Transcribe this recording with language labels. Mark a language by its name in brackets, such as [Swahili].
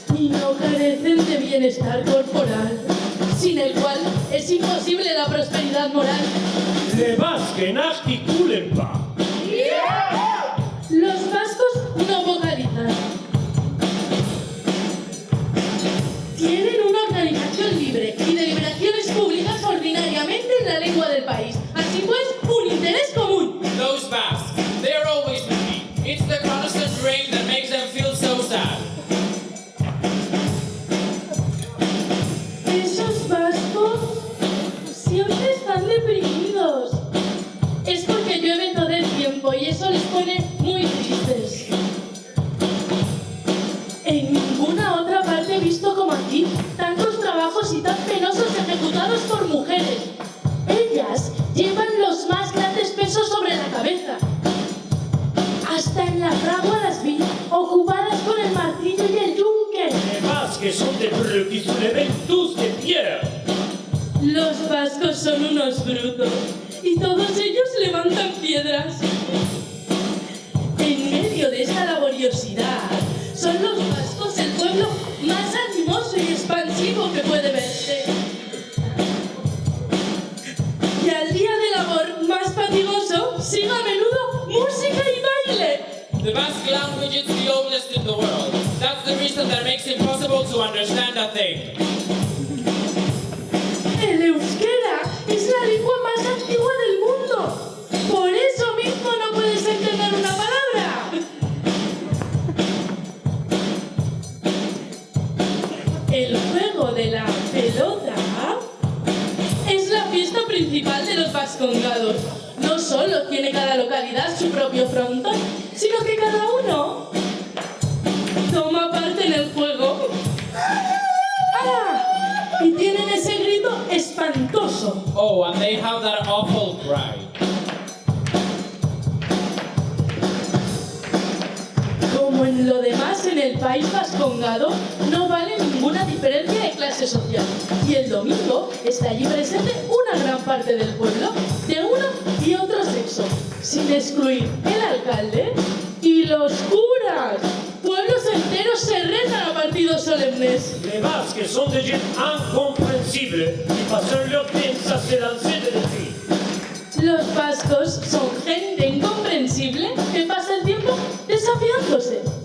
[Spanish] no carecen de bienestar corporal, sin el cual es imposible la prosperidad moral. [French] Les Basques n'articulen pas. [Spanish] Los vascos no vocalizan. Tienen una organización libre y deliberaciones públicas ordinariamente en la lengua del país. Así pues, un interés común. [English] Those Basques, they're always happy. It's the constant rain that makes them feel so sad. [Spanish] Esos vascos siempre están deprimidos. Es porque llueve todo el tiempo y eso les pone muy tristes. En ninguna otra parte he visto como aquí tantos trabajos y tan penosos ejecutados por mujeres. Ellas llevan los más grandes pesos sobre la cabeza. Hasta en la fragua las vi, ocupadas con el martillo y el yunque. [French] Les Basques sont des brutes qui soulèvent tous des pierres. [Spanish] Los vascos son unos brutos y todos ellos levantan piedras. En medio de esta laboriosidad, son los vascos el pueblo más animoso y expansivo que puede verse. Y al día de labor más fatigoso, sigue a menudo música y baile. [English] The Basque language is the oldest in the world. That's the reason that makes it impossible to understand a thing. [Spanish] El euskera es la lengua más antigua del mundo. Por eso mismo no puedes entender una palabra. El juego de la pelota es la fiesta principal de los vascongados. No solo tiene cada localidad su propio frontón, sino que cada uno toma parte en el juego. ¡Ah! Y tienen ese grito espantoso. [English] Oh, and they have that awful cry. [Spanish] Como en lo demás en el país vascongado, no vale ninguna diferencia de clase social. Y el domingo está allí presente una gran parte del pueblo, de uno y otro sexo, sin excluir el alcalde y los curas. Pueblos enteros se rezan a partidos solemnes. [French] Les Basques sont des gens incompréhensibles qui passent leur temps à se lancer des défis. [Spanish] Los vascos son gente incomprensible que pasa el tiempo desafiándose.